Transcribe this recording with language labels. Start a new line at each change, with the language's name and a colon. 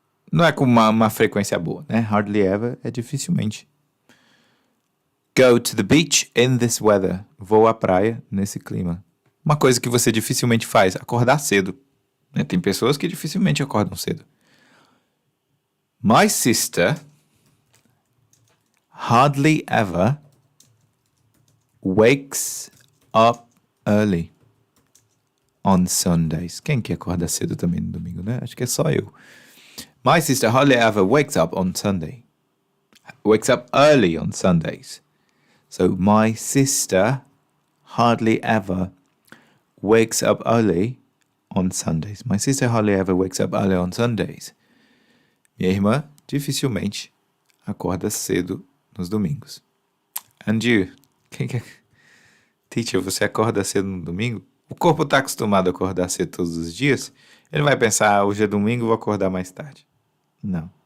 Portuguese: não é com uma frequência boa, né? Hardly ever é dificilmente.
English: Go to the beach in this weather.
Portuguese: Vou à praia nesse clima. Uma coisa que você dificilmente faz, acordar cedo. Né? Tem pessoas que dificilmente acordam cedo.
English: My sister hardly ever wakes up early on Sundays.
Portuguese: Quem que acorda cedo também no domingo, né? Acho que é só eu.
English: My sister hardly ever wakes up on Sunday. Wakes up early on Sundays. So, my sister hardly ever wakes up early on Sundays. My sister hardly ever wakes up early on Sundays.
Portuguese: Minha irmã dificilmente acorda cedo nos domingos.
English: And you?
Portuguese: Teacher, você acorda cedo no domingo? O corpo está acostumado a acordar cedo todos os dias. Ele vai pensar, hoje é domingo, vou acordar mais tarde. Não.